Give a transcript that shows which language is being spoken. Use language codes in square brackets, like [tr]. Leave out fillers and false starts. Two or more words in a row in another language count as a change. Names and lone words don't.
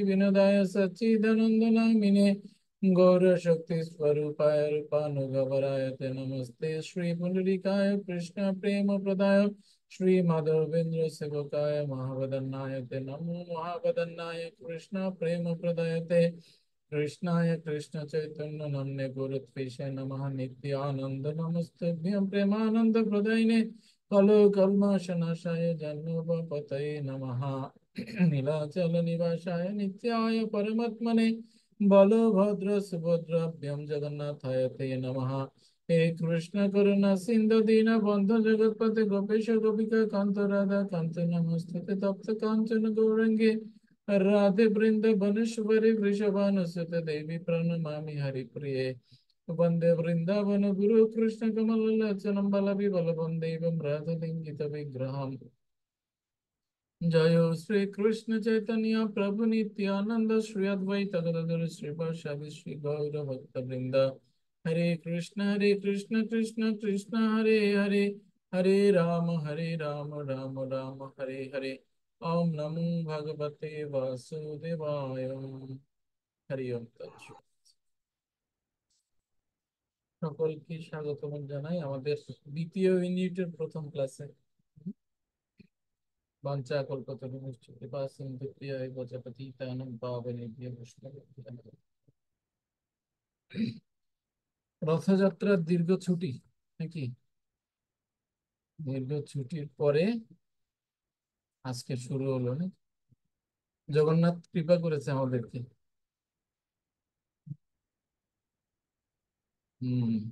[sa] विनोदाय सच्चिदानंद नामिने गौर शक्ति स्वरूपाय रूपानुगवराय ते नमस्ते श्री पुंडरीकाय कृष्ण प्रेम प्रदाय श्री माधवेंद्र सेवकाय महावदन्नाय ते नमो महावदन्नाय कृष्ण प्रेम प्रदाय ते कृष्णाय कृष्ण चैतन्य नामने गुरुत्वेषे नमः नित्यानंद नमस्तुभ्यं प्रेमानंद प्रदायिने कलो कल्मषनाशाय जन्मपतये नमः। नीलाचल निवासाय नित्याय परमात्मने बलभद्र सुभद्राभ्यां जगन्नाथाय ते नमः। हे कृष्ण करुणा सिंधु दीन बंधु जगतपते गोपेश गोपिका कांत राधा कांत नमस्ते तप्त कांचन गौरंगे राधे वृंदावनेश्वरी वृषभानुसुते देवी प्रणमामि हरिप्रिये वंदे वृंदावन गुरु कृष्ण कमल लोचनं बलवि बलवं देवं राधलिंगित विग्रहम्। जय श्री कृष्ण चैतन्य प्रभु नित्यानंद श्री अद्वैत गदाधर श्रीवासादि श्री गौर भक्त वृंद। हरे कृष्ण कृष्ण कृष्ण हरे हरे हरे राम राम राम हरे हरे। ओम नमो भगवते वासुदेवाय। हरि ओम तत्सत्। [bn] সকলকে স্বাগতম জানাই আমাদের দ্বিতীয় ইউনিটের প্রথম ক্লাসে। [sa] वाञ्छाकल्पतरुश्च कृपा सिन्धुभ्यः एव च पतितानां पावनेभ्यो वैष्णवेभ्यो। [bn] রথযাত্রার দীর্ঘ ছুটি নাকি? দীর্ঘ ছুটির পরে আজকে শুরু হলো না? জগন্নাথ কৃপা করেছে আমাদেরকে। হম।